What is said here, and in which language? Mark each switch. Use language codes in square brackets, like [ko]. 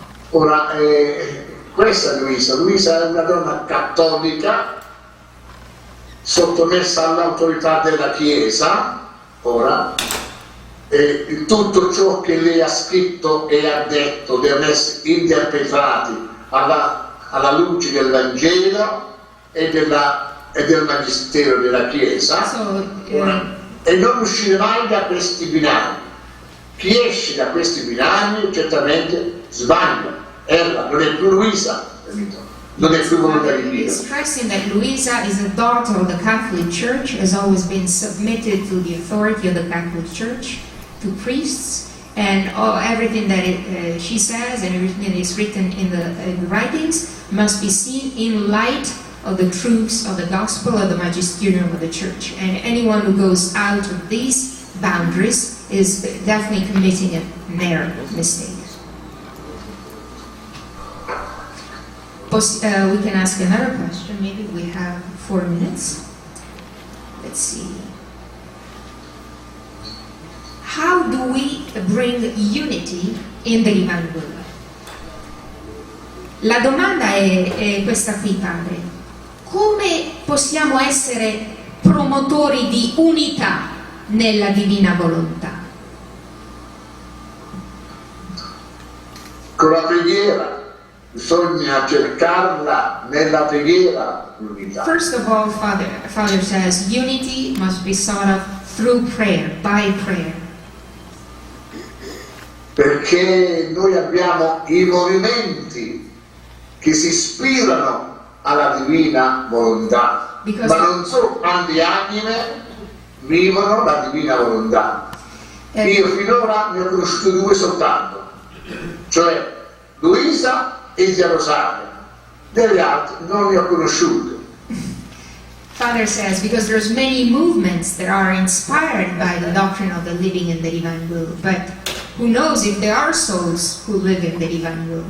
[it] Ora, questa è Luisa. Luisa è una donna cattolica, sottomessa all'autorità della Chiesa, ora, e tutto ciò che lei ha scritto e ha detto devono essere interpretati alla luce del Vangelo e del Magistero della Chiesa, e non uscire mai da questi binari. Chi esce da questi binari certamente sbaglia, erra, non è più Luisa, capito? Non è più volontà di Dio. [en] Stressing that Luisa is a daughter of the Catholic Church, has always been submitted to the authority of the Catholic Church, to priests, and everything that she says and everything that is written in the writings must be seen in light of the truths of the gospel of the magisterium of the church. And anyone who goes out of these boundaries is definitely committing an error, mistake. We can ask another question. Maybe we have 4 minutes. Let's see. How do we bring unity in the divine will? [it] La domanda è questa qui, Padre. Come possiamo essere promotori di unità nella divina volontà? Con la preghiera. Bisogna cercarla nella preghiera l'unità. [en] First of all, Father says, unity must be sought of through prayer, by prayer. [it] Perché noi abbiamo i movimenti che si ispirano alla divina volontà, ma non solo quante anime vivono la divina volontà. Io finora ne ho conosciuto 2 soltanto, cioè Luisa e Gerusalemme, delle altre non ne ho conosciute. [en] Father says, because there's many movements that are inspired by the doctrine of the living in the divine will, but who knows if there are souls who live in the divine will.